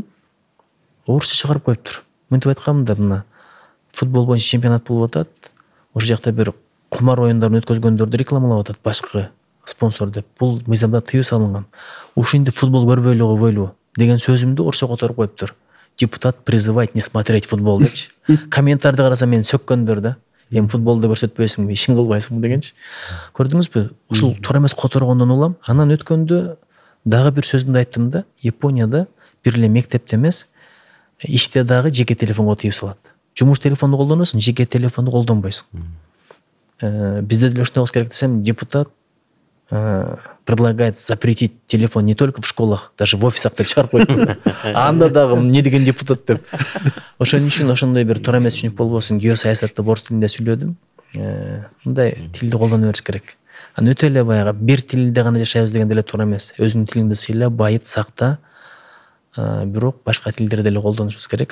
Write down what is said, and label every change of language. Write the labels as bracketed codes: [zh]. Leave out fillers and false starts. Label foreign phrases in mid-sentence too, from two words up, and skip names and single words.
[ky] Орусча чыгарып коюптур. Мынтип айткам да, мына футбол боюнча чемпионат болуп атат. Ошол жакта бир кумар оюндарын өткөзгөндөрдү рекламалап атат башкы спонсор деп. Бул мыйзамда тыюу салынган. Ушинди футбол көрбөйлү койбойлу деген сөзүмдү орусча которуп коюптур. [ru] Депутат призывает не смотреть футбол депчи. [ky] Комментарийди караса мени сөккөндөр да. Эми футболду көрсөтпөйсүңбү, ишин кылбайсыңбы дегенчи. Көрдүңүзбү? Ушул туура эмес которгондон улам. Анан өткөндө дагы бир сөзүмдү айттым да. Японияда бир эле мектепте эмес, иште дагы жеке телефонго тыюу салат. Жумуш телефонду колдоносуң, жеке телефонду колдонбойсуң. Бизде деле ошондой болуш керек десем, [ru] депутат предлагает запретить телефон не только в школах, даже в офисах [ky] деп чыгарып койду. Анда дагы эмне деген депутат деп. Ошон үчүн ошондой бир туура эмес түшүнүк болбосун, геосаясатты орус тилинде сүйлөдүм. Мындай тилди колдоно бериш керек. Анан өтө эле баягы бир тилде гана жашайбыз деген деле туура эмес. Өзүңдүн тилиңди сыйла, байыт, сакта. Бирок башка тилдерди деле колдонушубуз керек.